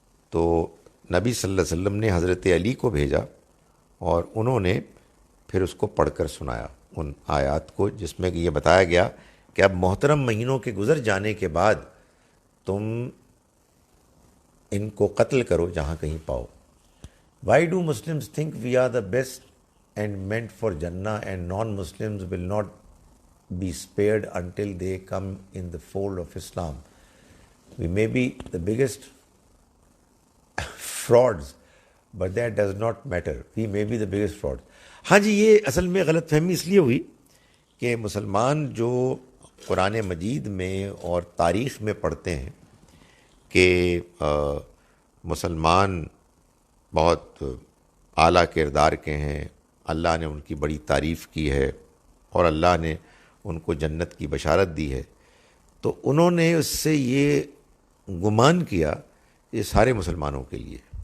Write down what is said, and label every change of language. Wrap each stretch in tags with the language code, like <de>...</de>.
<ur>تو نبی صلی اللہ علیہ وسلم نے حضرت علی کو بھیجا اور انہوں نے پھر اس کو پڑھ کر سنایا ان آیات کو، جس میں کہ یہ بتایا گیا کہ اب محترم مہینوں کے گزر جانے کے بعد تم ان کو قتل کرو جہاں کہیں پاؤ.</ur> <en>Why do Muslims think we are the best and meant for Jannah, and non-Muslims will not be spared until they come in the fold of Islam? We may be the biggest frauds, but that does not matter. We may be the biggest frauds.</en> <ur>ہاں جی، یہ اصل میں غلط فہمی اس لیے ہوئی کہ مسلمان جو قرآن مجید میں اور تاریخ میں پڑھتے ہیں کہ مسلمان بہت اعلیٰ کردار کے ہیں، اللہ نے ان کی بڑی تعریف کی ہے اور اللہ نے ان کو جنت کی بشارت دی ہے، تو انہوں نے اس سے یہ گمان کیا یہ سارے مسلمانوں کے لیے.</ur>